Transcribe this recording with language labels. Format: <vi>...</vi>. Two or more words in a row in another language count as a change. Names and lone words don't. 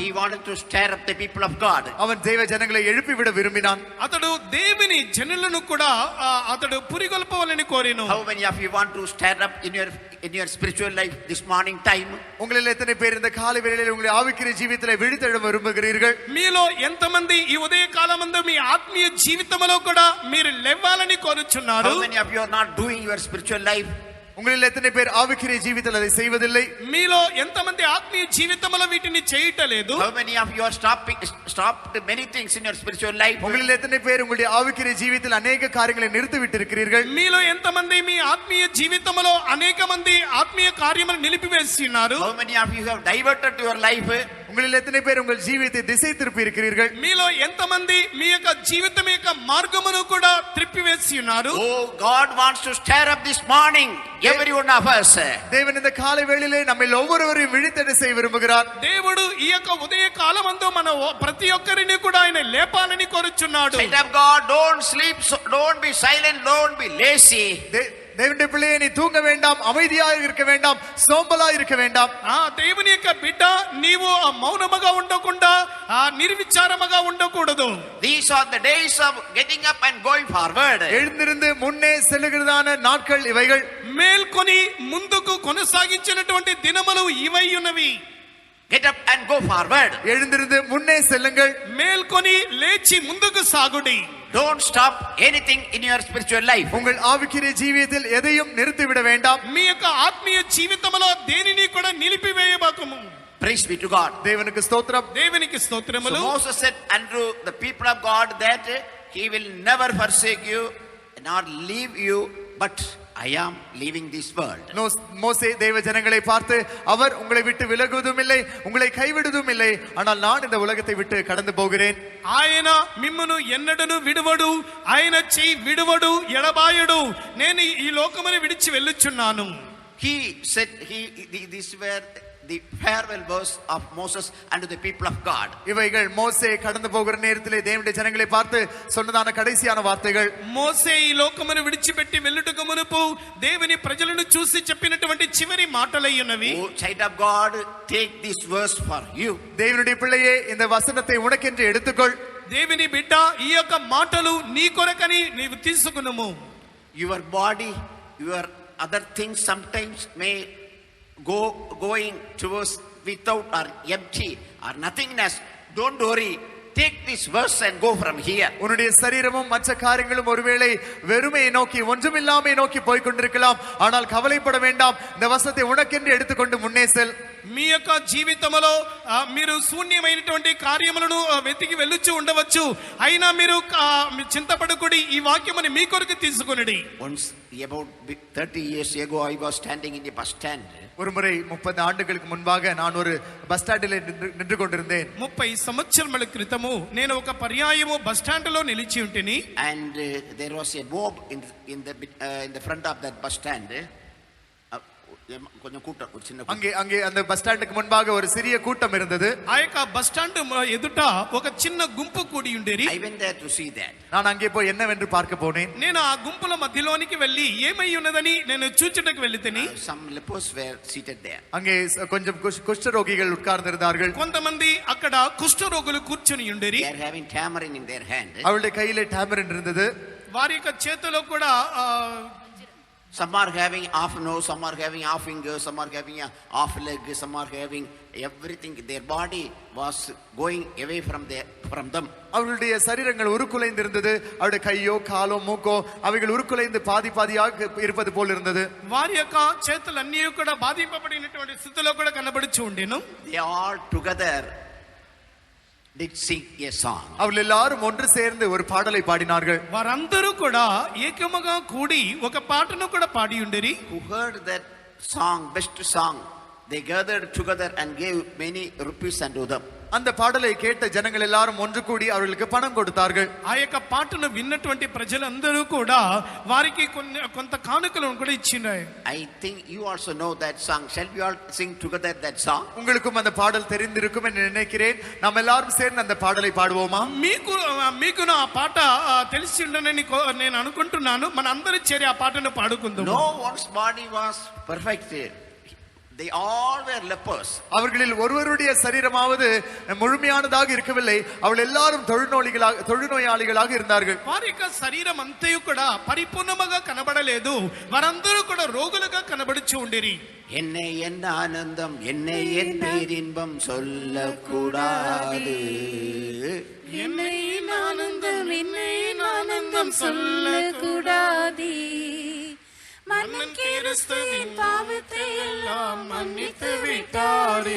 <en>He wanted to stir up the people of God.</en> <ta>அவன் தேவ ஜனங்களை எழுப்பி விட விரும்பினான்.</ta> <te>అతడు దేవుని జనులను కూడా అతడు పురిగొల్పవాలని కోరెను.</te> <en>How many of you want to stir up in your spiritual life this morning time?</en> <ta>உங்களில் எத்தனை பேர் இந்த காலை வேளையில் உங்களுடைய ஆவிக்குரிய ஜீவிதத்திலே விழித்தெழ விரும்புகிறீர்கள்?</ta> <te>మీలో ఎంతమంది ఈ ఉదయ కాలమందు మీ ఆత్మీయ జీవితంలో కూడా మీరు లేవాలని కోరుచున్నారు?</te> <en>How many of you are not doing your spiritual life?</en> <ta>உங்களில் எத்தனை பேர் ஆவிக்குரிய ஜீவிதத்தில் அதை செய்வதில்லை?</ta> <te>మీలో ఎంతమంది ఆత్మీయ జీవితంలో వీటిని చేయటలేదు?</te> <en>How many of you are stopped many things in your spiritual life?</en> <ta>உங்களில் எத்தனை பேர் உங்களுடைய ஆவிக்குரிய ஜீவிதத்தில் அநேக காரியங்களை நிறுத்தி விட்டிருக்கிறீர்கள்?</ta> <te>మీలో ఎంతమంది మీ ఆత్మీయ జీవితంలో అనేక మంది ఆత్మీయ కార్యములను నిలిపివేసి ఉన్నారు?</te> <en>How many of you have diverted your life?</en> <ta>உங்களில் எத்தனை பேர் உங்கள் ஜீவிதத்தை திசை திருப்பி இருக்கிறீர்கள்?</ta> <te>మీలో ఎంతమంది మీ యొక్క జీవితం యొక్క మార్గమును కూడా త్రిప్పివేసి ఉన్నారు?</te> <en>Oh, God wants to stir up this morning every one of us.</en> <ta>தேவன் இந்த காலை வேளையிலே நம்மை ஒவ்வொருவரையும் விழித்தெழ செய்ய விரும்புகிறார்.</ta> <te>దేవుడు ఈ యొక్క ఉదయ కాలమందు మన ప్రతి ఒక్కరిని కూడా ఆయన లేపాలని కోరుచున్నాడు.</te> <en>Child of God, don't sleep, don't be silent, don't be lazy.</en> <ta>தேவனுடைய பிள்ளையே, நீ தூங்க வேண்டாம், அமைதியாக இருக்க வேண்டாம், சோம்பலா இருக்க வேண்டாம்.</ta> <te>దేవుని యొక్క బిడ్డ, నీవు మౌనముగా ఉండకుండా నిర్విచారముగా ఉండకూడదు.</te> <en>These are the days of getting up and going forward.</en> <ta>எழுந்திருந்து முன்னே செல்லுகிறதான நாட்கள் இவைகள்.</ta> <te>మేల్కొని ముందుకు కొనసాగించినటువంటి దినములు ఇవై ఉన్నవి.</te> <en>Get up and go forward.</en> <ta>எழுந்திருந்து முன்னே செல்லுங்கள்.</ta> <te>మేల్కొని లేచి ముందుకు సాగుడి.</te> <en>Don't stop anything in your spiritual life.</en> <ta>உங்கள் ஆவிக்குரிய ஜீவியத்தில் எதையும் நிறுத்திவிட வேண்டாம்.</ta> <te>మీ యొక్క ఆత్మీయ జీవితంలో దేనిని కూడా నిలిపివేయబాకము.</te> <en>Praise be to God.</en> <ta>தேவனுக்கு ஸ்தோத்திரம்.</ta> <te>దేవునికి So స్తోత్రములు.</te> <en>Moses said unto the people of God that he will never forsake you nor leave you, but I am leaving this world.</en> <ta>மோசே தேவ ஜனங்களை பார்த்து, அவர் உங்களை விட்டு விலகுவதும் இல்லை, உங்களை கைவிடுவதும் இல்லை, ஆனால் நான் இந்த உலகத்தை விட்டு கடந்து போகிறேன்.</ta> <te>ఆయన మిమ్మును ఎన్నడను విడువడు, ఆయన చెయ్యి విడువడు, ఎడబాయడు. నేను ఈ లోకమును విడిచి వెళ్ళుచున్నాను.</te> <en>He said these were the farewell verse of Moses unto the people of God.</en> <ta>இவைகள் மோசே கடந்து போகிற நேரத்திலே தேவனுடைய ஜனங்களை பார்த்து சொன்னதான கடைசியான வார்த்தைகள்.</ta> <te>మోసే ఈ లోకమును విడిచిపెట్టి వెళ్ళుటకు మునుపు దేవుని ప్రజలను చూసి చెప్పినటువంటి చివరి మాటలై ఉన్నవి.</te> <en>Oh, child of God, take this verse for you.</en> <ta>தேவனுடைய பிள்ளையே, இந்த வசனத்தை உனக்கென்று எடுத்துக்கொள்.</ta> <te>దేవుని బిడ్డ, ఈ యొక్క మాటలు నీ కొరకని నీవు తీసుకునుము.</te> <en>Your body, your other things sometimes may going towards without or empty or nothingness. Don't worry. Take this verse and go from here.</en> <ta>உன்னுடைய சரீரமும் மற்ற காரியங்களும் ஒருவேளை வெறுமையை நோக்கி, ஒன்றுமில்லாமை நோக்கி போய் கொண்டிருக்கலாம். ஆனால் கவலைப்பட வேண்டாம். இந்த வசனத்தை உனக்கென்று எடுத்துக்கொண்டு முன்னே செல்.</ta> <te>మీ యొక్క జీవితంలో మీరు శూన్యమైనటువంటి కార్యములను వెతికి వెళ్ళుచు ఉండవచ్చు. అయినా మీరు చింతపడకుడి, ఈ వాక్యముని మీ కొరకు తీసుకొనుడి.</te> <en>Once about 30 years ago I was standing in a bus stand.</en> <ta>ஒரு முறை 30 ஆண்டுகளுக்கு முன்பாக நான் ஒரு</ta> <en>bus standil</en> <ta>நின்று கொண்டிருந்தேன்.</ta> <te>30 సంవత్సరముల క్రితము నేను ఒక పర్యాయము</te> <en>bus stand</en> <te>లో నిలిచి ఉంటిని.</te> <en>And there was a mob in the front of that bus stand.</en> <ta>கொஞ்சம் கூட்டம், ஒரு சின்ன அங்கே அந்த</ta> <en>bus standukku</en> <ta>முன்பாக ஒரு சிறிய கூட்டம் இருந்தது.</ta> <te>ఆ యొక్క</te> <en>bus stand</en> <te>ఎదుట ఒక చిన్న గుంపు కూడి ఉండేది.</te> <en>I went there to see that.</en> <ta>நான் அங்கே போய் என்னவென்று பார்க்க போனேன்.</ta> <te>నేను ఆ గుంపుల మధ్యలోనికి వెళ్ళి ఏమై ఉన్నదని నేను చూచుటకు వెళ్ళితిని.</te> <en>Some lepers were seated there.</en> <ta>அங்கே கொஞ்சம் குஷ்டரோகிகள் உட்கார்ந்திருந்தார்கள்.</ta> <te>కొంతమంది అక్కడ కుష్ఠరోగులు కూర్చొని ఉండేరి.</te> <en>They are having tamarind in their hand.</en> <ta>அவளுடைய கையிலே டாமரின் இருந்தது.</ta> <te>వారి యొక్క చేతిలో కూడా</te> <en>some are having half nose, some are having half finger, some are having a half leg, some are having everything. Their body was going away from them.</en> <ta>அவளுடைய சரீரங்கள் உருக்குலைந்து இருந்தது. அவருடைய கையோ காலோ மூக்கோ அவைகள் உருக்குலைந்து பாதி பாதியாக இருப்பது போல் இருந்தது.</ta> <te>వారి యొక్క చేతులన్నీ కూడా బాధింపబడినటువంటి స్థితిలో కూడా కనబడుచు ఉండెను.</te> <en>They all together did sing a song.</en> <ta>அவர்கள் எல்லாரும் ஒன்று சேர்ந்து ஒரு பாடலை பாடினார்கள்.</ta> <te>వారందరూ కూడా ఏకముగా కూడి ఒక పాటను కూడా పాడి ఉండేరి.</te> <en>Who heard that song, best song, they gathered together and gave many rupees unto them.</en> <ta>அந்த பாடலை கேட்ட ஜனங்கள் எல்லாரும் ஒன்று கூடி அவர்களுக்கு பணம் கொடுத்தார்கள்.</ta> <te>ఆ యొక్క పాటను విన్నటువంటి ప్రజలందరూ కూడా వారికి కొంత కానుకలను కూడా ఇచ్చినారు.</te> <en>I think you also know that song. Shall we all sing together that song?</en> <ta>உங்களுக்கும் அந்த பாடல் தெரிந்திருக்கும் என்று நினைக்கிறேன். நாம் எல்லாரும் சேர்ந்து அந்த பாடலை பாடுவோமா?</ta> <te>మీకు ఆ పాట తెలిసి ఉండనని నేను అనుకుంటున్నాను. మన అందరూ చేరి ఆ పాటను పాడుకుందాం.</te> <en>No one's body was perfect. They all were lepers.</en> <ta>அவர்களில் ஒருவருடைய சரீரமாவது முழுமையானதாக இருக்கவில்லை. அவர்கள் எல்லாரும் தொழுநோயாளிகளாக இருந்தார்கள்.</ta> <te>వారి యొక్క శరీరం అంతయు కూడా పరిపూర్ణముగా కనబడలేదు. వారందరూ కూడా రోగులుగా కనబడుచు ఉండిరి.</te> <ta>என்னை என்ன ஆனந்தம், என்னை என் பேரின்பம் சொல்லக்கூடாது. என்னை ஆனந்தம் சொல்லக்கூடாது. மன்னன் கிறிஸ்துவின் பாவத்தை எல்லாம் மன்னித்து விட்டாரே.</ta>